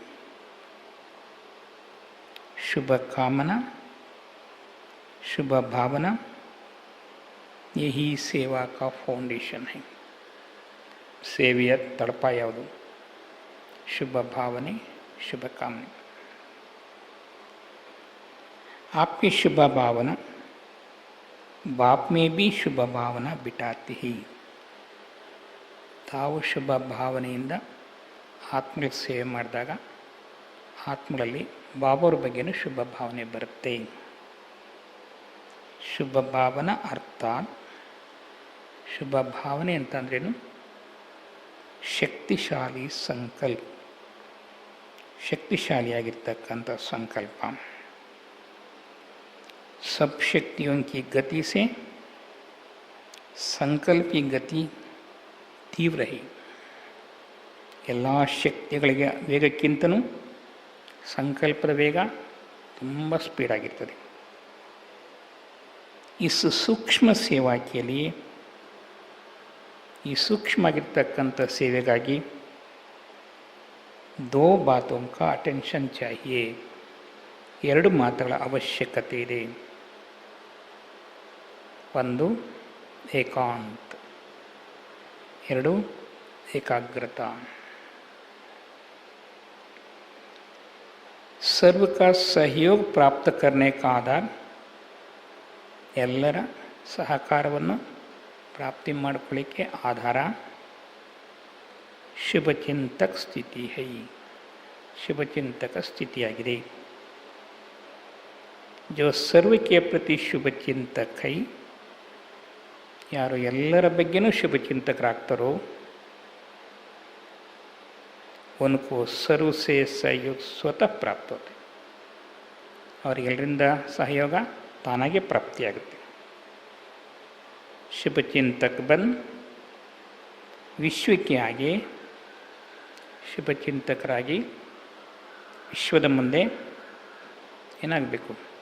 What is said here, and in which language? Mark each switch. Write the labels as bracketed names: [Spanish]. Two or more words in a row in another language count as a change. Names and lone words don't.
[Hindi] शुभ कामना, शुभ भावना, यही सेवा का फाउंडेशन है. [Kannada] ಸೇವೆಯ ತಳಪ ಯಾವುದು? ಶುಭ ಭಾವನೆ, ಶುಭ ಕಾಮನೆ. [Hindi] आपकी शुभ भावना बाप में भी शुभ भावना बिठाती ही. [Kannada] ತಾವು ಶುಭ ಭಾವನೆಯಿಂದ ಆತ್ಮಗಳ ಸೇವೆ ಮಾಡಿದಾಗ ಆತ್ಮಗಳಲ್ಲಿ ಬಾಬಾವ್ರ ಬಗ್ಗೆನೂ ಶುಭ ಭಾವನೆ ಬರುತ್ತೆ. ಶುಭ ಭಾವನಾ ಅರ್ಥಾತ್, ಶುಭ ಭಾವನೆ ಅಂತಂದ್ರೇನು? ಶಕ್ತಿಶಾಲಿ ಸಂಕಲ್ಪ, ಶಕ್ತಿಶಾಲಿಯಾಗಿರ್ತಕ್ಕಂಥ ಸಂಕಲ್ಪ. [Hindi] सब शक्तियों की गति से संकल्प की गति तीव्र है. [Kannada] ಎಲ್ಲ ಶಕ್ತಿಗಳಿಗೆ ವೇಗಕ್ಕಿಂತಲೂ ಸಂಕಲ್ಪದ ವೇಗ ತುಂಬ ಸ್ಪೀಡಾಗಿರ್ತದೆ. ಈ ಸೂಕ್ಷ್ಮ ಸೇವಾಕಿಯಲ್ಲಿ, ಈ ಸೂಕ್ಷ್ಮ ಆಗಿರ್ತಕ್ಕಂಥ ಸೇವೆಗಾಗಿ [Hindi] दो बातों का अटेंशन चाहिए, [Kannada] ಎರಡು ಮಾತುಗಳ ಅವಶ್ಯಕತೆ ಇದೆ. ಒಂದು ಏಕಾಂತ, ಎರಡು ಏಕಾಗ್ರತಾ. [Hindi] सर्व का सहयोग प्राप्त करने का आधार, [Kannada] ಎಲ್ಲರ ಸಹಕಾರವನ್ನು ಪ್ರಾಪ್ತಿ ಮಾಡಿಕೊಳ್ಳಿಕ್ಕೆ [Hindi] आधार शुभचिंतक स्थिति है, [Kannada] ಶುಭಚಿಂತಕ ಸ್ಥಿತಿಯಾಗಿದೆ. [Hindi] जो सर्व के प्रति शुभचिंतक है, [Kannada] ಯಾರು ಎಲ್ಲರ ಬಗ್ಗೆನೂ ಶುಭಚಿಂತಕರಾಗ್ತಾರೋ [Hindi] उनको सर्व से सहयोग स्वतः प्राप्त होते, [Kannada] ಅವರಿಗೆಲ್ಲರಿಂದ ಸಹಯೋಗ ತಾನಾಗೆ ಪ್ರಾಪ್ತಿಯಾಗುತ್ತೆ. [Hindi] शुभचिंतक बन [Kannada] ವಿಶ್ವಕ್ಕೆ ಆಗಿ ಶುಭಚಿಂತಕರಾಗಿ ವಿಶ್ವದ ಮುಂದೆ ಏನಾಗಬೇಕು?